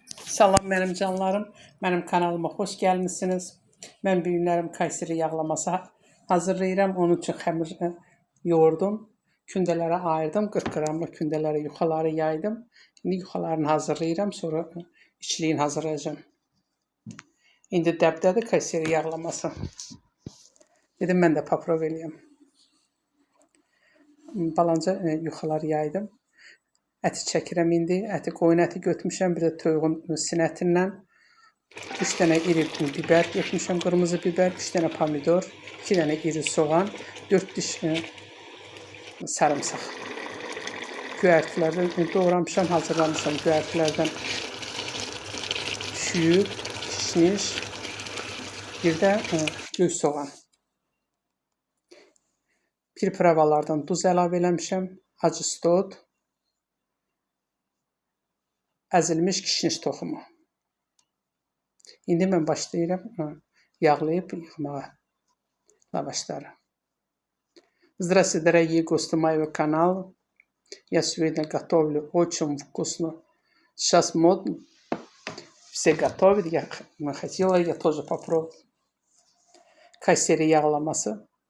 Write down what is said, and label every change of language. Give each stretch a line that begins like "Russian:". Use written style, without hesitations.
Azerbaijani: Salam mənim canlarım, mənim kanalıma xoş gəlmisiniz. Mən bu günlərim Kayseri yağlaması hazırlayıram. Onun üçün xəmir yoğurdum. Kündələrə ayırdım. 40 qramlıq kündələrə yuxaları yaydım. İndi yuxalarını hazırlayıram. Sonra içliğini hazırlayacağım. İndi dəbdədir Kayseri yağlaması. Dedim mən də paprov eləyəm. Balanca yuxalar yaydım. Əti çəkirəm indi. Əti qoyun əti götürmüşəm. Bir də toyuğun sinətindən. 3 dənə iri biber götürmüşəm, qırmızı biber, 3 dənə pomidor, 2 dənə iri soğan, 4 diş sarımsaq. Göyərtilərdən doğramışam, hazırlamışam göyərtilərdən şüyüd, kişniş, bir də göy soğan. Pripravalardan duz əlavə eləmişəm, acı stod, əzilmiş kişniş toxumu. İndi mən başlayıram yağlayıb yıxmağa lavaşları.
Russian: Здравствуйте, дорогие гости моего канала. Я сегодня готовлю очень вкусно. Сейчас модно. Все готовят. Я хотела, я тоже попробовать.
Azerbaijani: Kayseri yağlaması.